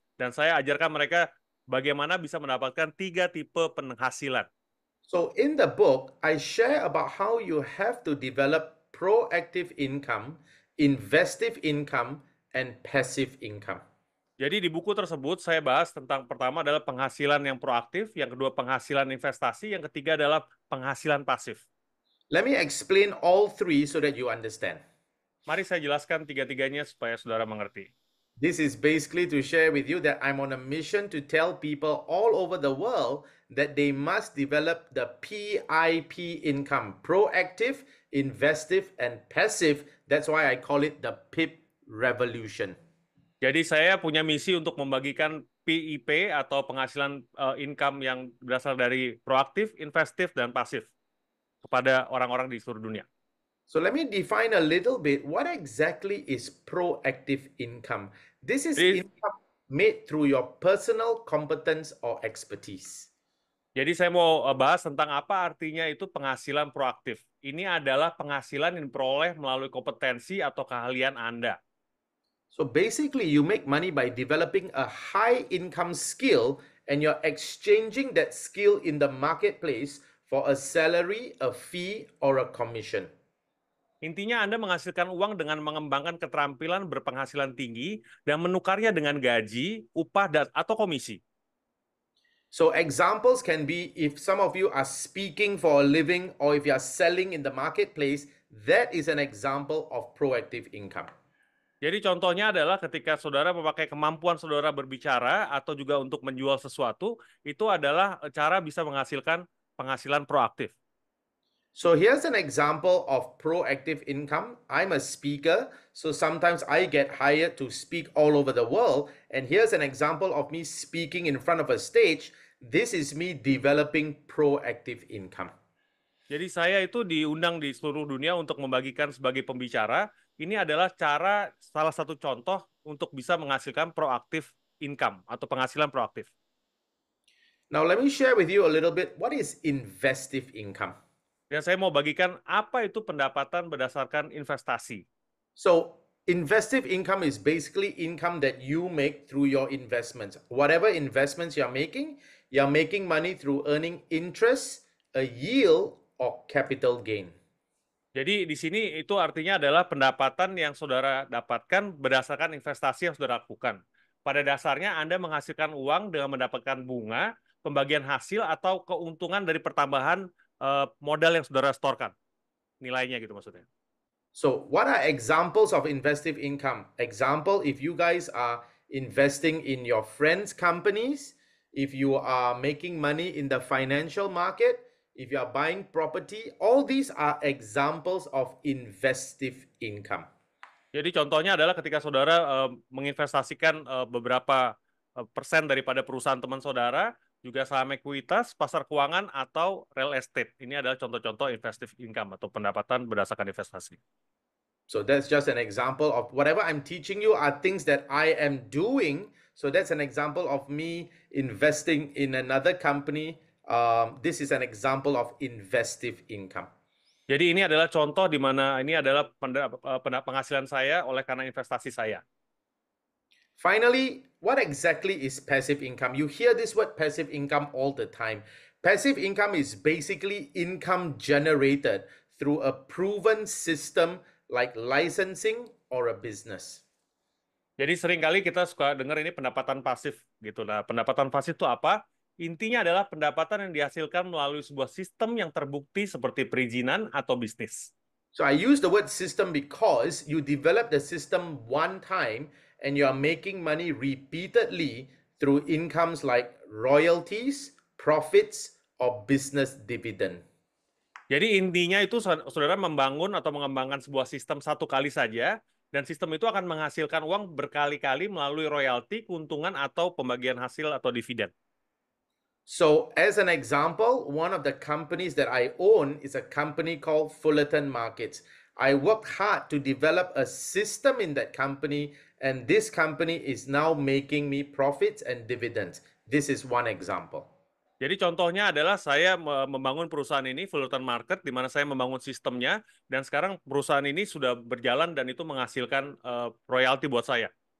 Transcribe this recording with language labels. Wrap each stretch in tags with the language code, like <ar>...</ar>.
<id>Dan saya ajarkan mereka bagaimana bisa mendapatkan 3 tipe penghasilan.</id> <en>So in the book, I share about how you have to develop proactive income, investive income, and passive income.</en> <id>Jadi di buku tersebut saya bahas tentang pertama adalah penghasilan yang proaktif, yang kedua penghasilan investasi, yang ketiga adalah penghasilan pasif.</id> <en>Let me explain all 3 so that you understand.</en> <id>Mari saya jelaskan 3-tiganya supaya saudara mengerti.</id> <en>This is basically to share with you that I'm on a mission to tell people all over the world that they must develop the PIP income, proactive, investive, and passive. That's why I call it the PIP revolution.</en> <id>Jadi saya punya misi untuk membagikan PIP atau penghasilan income yang berasal dari proaktif, investif, dan pasif kepada orang-orang di seluruh dunia.</id> <en>So let me define a little bit what exactly is proactive income. This is income made through your personal competence or expertise.</en> <id>Jadi saya mau bahas tentang apa artinya itu penghasilan proaktif. Ini adalah penghasilan yang diperoleh melalui kompetensi atau keahlian Anda.</id> <en>So basically you make money by developing a high income skill and you're exchanging that skill in the marketplace for a salary, a fee, or a commission.</en> <id>Intinya Anda menghasilkan uang dengan mengembangkan keterampilan berpenghasilan tinggi dan menukarnya dengan gaji, upah, atau komisi.</id> <en>So examples can be if some of you are speaking for a living or if you are selling in the marketplace, that is an example of proactive income.</en> <id>Jadi contohnya adalah ketika saudara memakai kemampuan saudara berbicara atau juga untuk menjual sesuatu, itu adalah cara bisa menghasilkan penghasilan proaktif.</id> <en>So here's an example of proactive income. I'm a speaker, so sometimes I get hired to speak all over the world. And here's an example of me speaking in front of a stage. This is me developing proactive income.</en> <id>Jadi saya itu diundang di seluruh dunia untuk membagikan sebagai pembicara. Ini adalah cara, salah satu contoh untuk bisa menghasilkan proaktif income atau penghasilan proaktif.</id> <en>Now let me share with you a little bit what is investive income.</en> <id>Dan saya mau bagikan apa itu pendapatan berdasarkan investasi.</id> <en>So investive income is basically income that you make through your investments. Whatever investments you're making money through earning interest, a yield, or capital gain.</en> <id>Jadi di sini itu artinya adalah pendapatan yang saudara dapatkan berdasarkan investasi yang saudara lakukan. Pada dasarnya Anda menghasilkan uang dengan mendapatkan bunga, pembagian hasil atau keuntungan dari pertambahan modal yang saudara setorkan. Nilainya gitu maksudnya.</id> <en>So, what are examples of investive income? Example, if you guys are investing in your friends' companies, if you are making money in the financial market, if you are buying property, all these are examples of investive income.</en> <id>Jadi contohnya adalah ketika saudara menginvestasikan beberapa persen daripada perusahaan teman saudara, juga saham ekuitas, pasar keuangan, atau real estate. Ini adalah contoh-contoh investive income atau pendapatan berdasarkan investasi.</id> <en>So that's just an example of whatever I'm teaching you are things that I am doing. So that's an example of me investing in another company. This is an example of investive income.</en> <id>Jadi ini adalah contoh di mana ini adalah penghasilan saya oleh karena investasi saya.</id> <en>Finally, what exactly is passive income? You hear this word passive income all the time. Passive income is basically income generated through a proven system like licensing or a business.</en> <id>Jadi seringkali kita suka dengar ini pendapatan pasif gitu. Nah, pendapatan pasif itu apa? Intinya adalah pendapatan yang dihasilkan melalui sebuah sistem yang terbukti seperti perizinan atau bisnis.</id> <en>So I use the word system because you develop the system one time and you are making money repeatedly through incomes like royalties, profits, or business dividend.</en> <id>Jadi intinya itu saudara membangun atau mengembangkan sebuah sistem satu kali saja, dan sistem itu akan menghasilkan uang berkali-kali melalui royalti, keuntungan, atau pembagian hasil atau dividen.</id> <en>So, as an example, one of the companies that I own is a company called Fullerton Markets. I worked hard to develop a system in that company, and this company is now making me profits and dividends. This is one example.</en> <id>Jadi contohnya adalah saya membangun perusahaan ini, Fullerton Market, di mana saya membangun sistemnya, dan sekarang perusahaan ini sudah berjalan dan itu menghasilkan royalti buat saya.</id>